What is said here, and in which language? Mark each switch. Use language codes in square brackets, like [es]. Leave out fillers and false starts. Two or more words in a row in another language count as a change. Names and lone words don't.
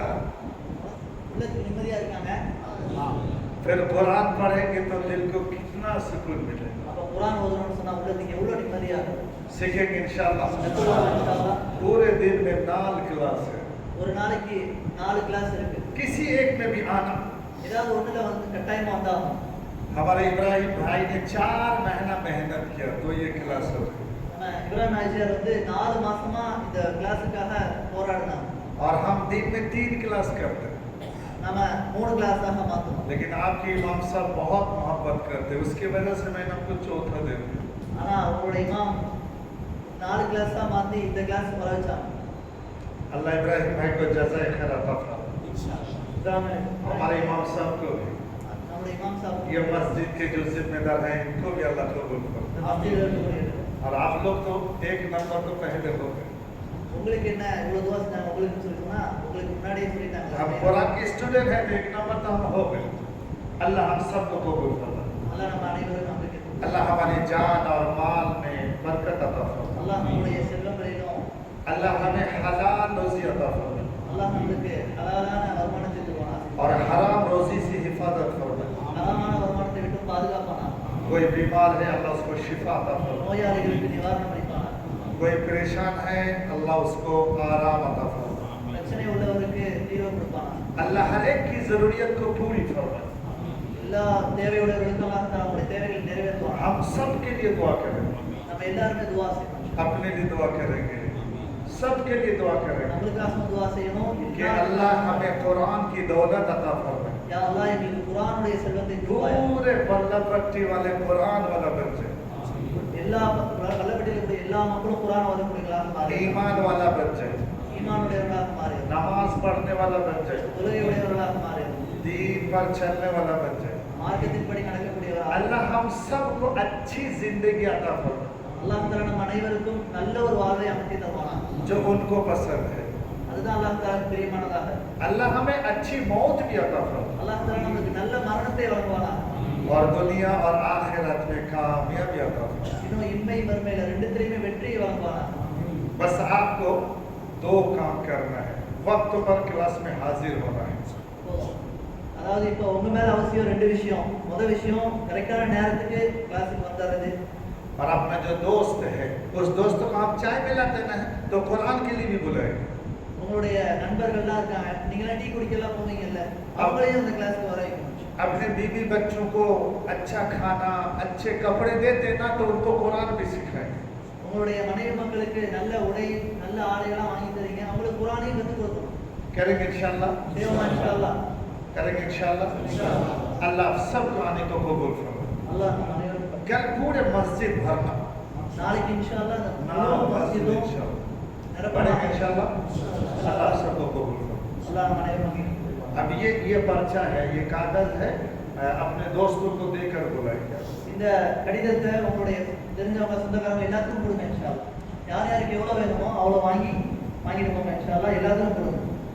[ta] உள்ளத்துக்கு நிம்மதியா இருக்காங்க. [hi] फिर कुरान पढ़ेंगे तो दिल को कितना सुकून मिलेगा। [ta] அப்ப குர்ஆன் ஓதணும்னு சொன்னா உள்ளத்துக்கு எவ்வளவு நிம்மதியா இருக்கும். [hi] सीखेंगे [ar] إن شاء الله. [ta] கத்துக்கலாம் [ar] إن شاء الله. [hi] पूरे दिन में 4 क्लास है, [ta] ஒரு நாளைக்கு 4 கிளாஸ் இருக்கு. [hi] किसी एक में भी आना। [ta] ஏதாவது ஒண்ணுல வந்து கட்டாயமா வந்தாகும். [hi] हमारे इब्राहिम भाई ने 4 महीना मेहनत किया तो ये क्लास हो गई। [ta] நம்ம இப்ராஹிம் நாயர் வந்து 4 மாசமா இந்த கிளாஸுக்காக போராடினாங்க. [hi] और हम दिन में 3 क्लास करते हैं। [ta] நம்ம 3 கிளாஸாக மாத்தணும். [hi] लेकिन आपके इमाम साहब बहुत मोहब्बत करते हैं, उसकी वजह से मैंने आपको चौथा दे दिया। [ta] ஆனா அவரோட இமாம் 4 கிளாஸா மாத்தி இந்த கிளாஸ் வர வச்சாங்க. [hi] अल्लाह इब्राहिम भाई को जज़ाए खैर अता फरमाए। हमारे इमाम साहब को भी, [ta] நம்முடைய இமாம் சாப் [hi] ये मस्जिद के जो जिम्मेदार हैं इनको भी अल्लाह कबूल करे। और आप लोग तो 1 नंबर तो पहले हो गए। [ta] உங்களுக்கு என்ன இவ்வளவு துவா செஞ்சாங்க உங்களுக்கு சொல்லிட்டோம்னா உங்களுக்கு முன்னாடியே [hi] हम [ta] சொல்லிட்டாங்க. [hi] कुरान के स्टूडेंट हैं तो 1 नंबर तो हम हो गए। अल्लाह हम सबको कबूल फरमाए। [ta] அல்லாஹ் நம்ம அனைவருக்கும் நம்பிக்கை கொடுப்பான். [hi] अल्लाह हमारी जान और माल में बरकत अता फरमाए। [ta] அல்லாஹ் நம்முடைய செல்வங்களிலும் [hi] अल्लाह हमें हलाल रोजी अता फरमाए [ta] அல்லாஹ் நம்மளுக்கு ஹலாலான வருமானத்தை தருவான். [hi] और हराम रोजी से हिफाजत फरमाए। [ta] ஹராமான வருமானத்தை விட்டு பாதுகாப்பானா. [hi] कोई बीमार है अल्लाह उसको शिफा अता फरमाए। [ta] நோயாளிகளுக்கு நிவாரணம் அளிப்பானா. [hi] कोई परेशान है अल्लाह उसको आराम अता फरमाए। [ta] பிரச்சனை உள்ளவருக்கு தீர்வு கொடுப்பானா. [hi] अल्लाह हर एक की जरूरियत को पूरी फरमाए। [ta] எல்லா தேவையுடையவர்களுக்கும் [ar] الله تعالى [ta] அவங்களுடைய தேவைகளை நிறைவேற்றுவான். [hi] हम सब के लिए दुआ करेंगे, [ta] நம்ம எல்லாருமே துவா செய்யணும். [hi] अपने लिए दुआ करेंगे, सब के लिए दुआ करेंगे [ta] நம்மளுக்காக துவா செய்யணும். [hi] कि अल्लाह हमें कुरान की दौलत अता फरमाए। [ta] யா அல்லாஹ் எங்களுக்கு குர்ஆனுடைய செல்வத்தை தருவாய். [hi] पूरे बल्लभ पट्टी वाले कुरान वाला बन जाए, [ta] எல்லா கல்லப்பட்டியில் கூடிய எல்லா மக்களும் குர்ஆன் ஓதக்கூடியவர்களாக மாறி [hi] ईमान वाला बन जाए, [ta] ஈமானுடையவர்களாக மாறி [hi] नमाज पढ़ने वाला बन जाए, [ta] தொழுகையுடையவர்களாக மாறி [hi] दीन पर चलने वाला बन जाए। [ta] மார்க்கத்தின்படி நடக்கக்கூடியவர்களாக [hi] अल्लाह हम सबको अच्छी जिंदगी अता फरमाए [ar] الله تعالى [ta] நம் அனைவருக்கும் நல்ல ஒரு வாழ்வை அமைத்து தருவானா. [hi] जो उनको पसंद है। [ta] அதுதான் [ar] الله تعالى [ta] பிரியமானதாக. [hi] अल्लाह हमें अच्छी मौत भी अता फरमाए [ar] الله تعالى [ta] நமக்கு நல்ல மரணத்தை வழங்குவானா. [hi] और दुनिया और आखिरत में कामयाबी अता फरमाए। [ta] இன்னும் இம்மை மறுமையில ரெண்டுத்திலையுமே வெற்றியை வழங்குவானா. [hi] बस आपको 2 काम करना है, वक्त पर क्लास में हाजिर होना है। [ta] அதாவது இப்போ உங்க மேல அவசியம் 2 விஷயம். முதல் விஷயம் கரெக்டான நேரத்துக்கு கிளாஸுக்கு வந்துறது. [hi] और अपना जो दोस्त है उस दोस्त को आप चाय पिलाते ना तो कुरान के लिए भी बुलाएंगे। [ta] உங்களுடைய நண்பர்கள்லாம் இருக்காங்க, நீங்களாம் டீ குடிக்கலாம் போவீங்கல்ல, அவங்களையும் அந்த கிளாஸ்க்கு வர வைக்கணும். [hi] अपने बीवी बच्चों को अच्छा खाना अच्छे कपड़े देते ना तो उनको कुरान भी सिखाएंगे। [ta] உங்களுடைய मனைவி மக்களுக்கு நல்ல உடை நல்ல ஆடைகள்லாம் வாங்கி தரீங்க, அவங்களுக்கு குர்ஆனையும் கற்றுக் கொடுக்கணும். [hi] करेंगे [ar] إن شاء الله, [ta] தேவமா [ar] إن شاء الله. [hi] करेंगे [ar] إن شاء الله. [hi] अल्लाह सबको आने को कबूल फरमाए। [ta] அல்லாஹ் நம்ம அனைவருக்கும் [hi] कल पूरे मस्जिद भरना, [ta] நாளைக்கு [ar] إن شاء الله [ta] அந்த [hi] ना [ta] முழு [hi] मस्जिद [ta] மஸ்ஜிதும் [ar] إن شاء الله [ta] நிரப்பணும். [hi] पढ़ेंगे [ar] إن شاء الله. [hi] अल्लाह सबको कबूल फरमाए। [ta] அல்லாஹ் நம்ம அனைவருக்கும் [hi] अब ये पर्चा है, ये कागज है, अपने दोस्तों को देकर बुलाएंगे। [ta] இந்த கடிதத்தை உங்களுடைய தெரிஞ்சவங்க சொந்தக்காரங்க எல்லாத்துக்கும் கொடுங்க [ar] إن شاء الله. [ta] யார் யாருக்கு எவ்வளவு வேணுமோ அவ்வளோ வாங்கிட்டு போங்க [ar] إن شاء الله. [ta] எல்லாத்துக்கும் கொடுங்க.